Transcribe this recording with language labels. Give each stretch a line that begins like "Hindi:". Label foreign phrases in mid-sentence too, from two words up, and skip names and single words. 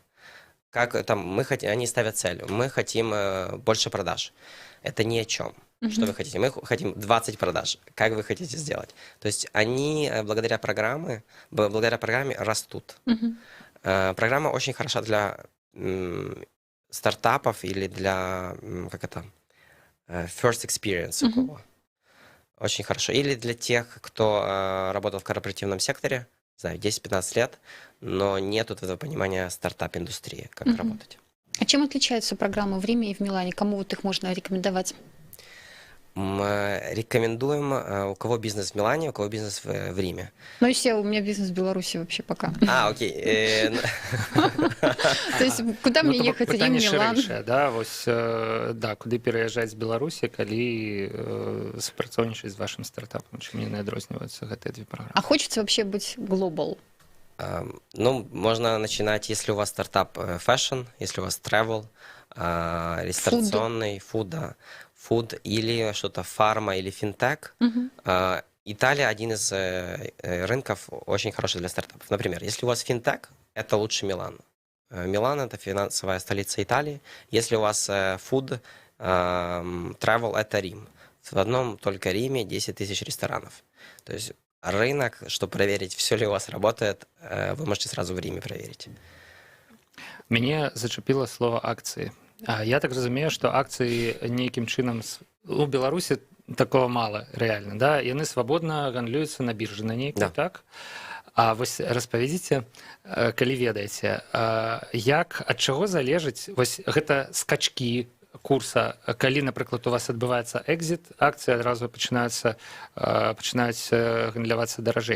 Russian: Как там они ставят цель. Мы хотим больше продаж. Это ни о чем. Что вы хотите? Мы хотим 20 продаж. Как вы хотите сделать? То есть они благодаря программе растут. Программа очень хороша для стартапов или для
English: first experience
Russian: у кого. Очень хорошо. Или для тех, кто работал в корпоративном секторе, не знаю, 10-15 лет, но нет этого понимания стартап-индустрии, как работать. А чем отличаются программы в Риме и в Милане? Кому вот их можно рекомендовать? Мы рекомендуем, у кого бизнес в Милане, у кого бизнес в Риме. Ну, если у меня бизнес в Беларуси вообще пока. Окей. То есть куда мне ехать? Рим, Милан?
Belarusian: Да, куды пераязджаць з Беларусі, калі супрацоўнічаць з вашым стартапам, чым яны адрозніваюцца гэтыя две праграмы?
Russian: А хочется вообще быть global? Ну, можно начинать, если у вас стартап fashion, если у вас travel, ресторационный, food или что-то фарма или финтех. Италия один из рынков очень хороший для стартапов. Например, если у вас финтех, это лучше Милан. Милан — это финансовая столица Италии. Если у вас
English: food, travel
Russian: — это Рим. В одном только Риме 10 тысяч ресторанов. То есть рынок, чтобы проверить, все ли у вас работает, вы можете сразу в Риме проверить.
Belarusian: Мяне зачапіла слово акцыі. Я так разумею, што акцыі нейкім чынам у Беларусі такого мала рэальна, да? Яны свабодна гандлююцца на біржы на нейкай, так? А вось распавядзіце, калі ведаеце, як, ад чаго залежыць вось гэта скачкі курса, калі, напрыклад, у вас адбываецца экзіт, акцыі адразу пачынаюць гандлявацца даражэй.